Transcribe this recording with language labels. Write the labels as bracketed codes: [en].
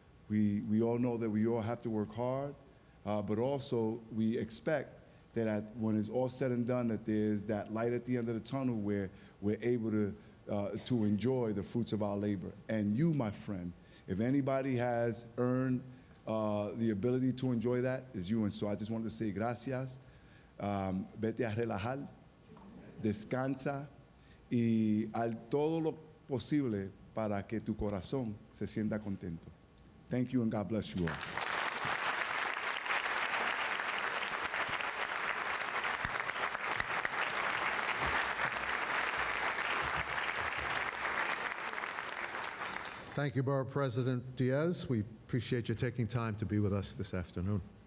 [en] We all know that we all have to work hard, but also we expect that when it's all said and done, that there's that light at the end of the tunnel where we're able to enjoy the fruits of our labor. And you, my friend, if anybody has earned the ability to enjoy that, is you. And so I just wanted to say gracias. [es] Vete a relajar, descansa y haz todo lo posible para que tu corazón se sienta contento. [en] Thank you and God bless you all. Thank you, Borough President Diaz. We appreciate you taking time to be with us this afternoon.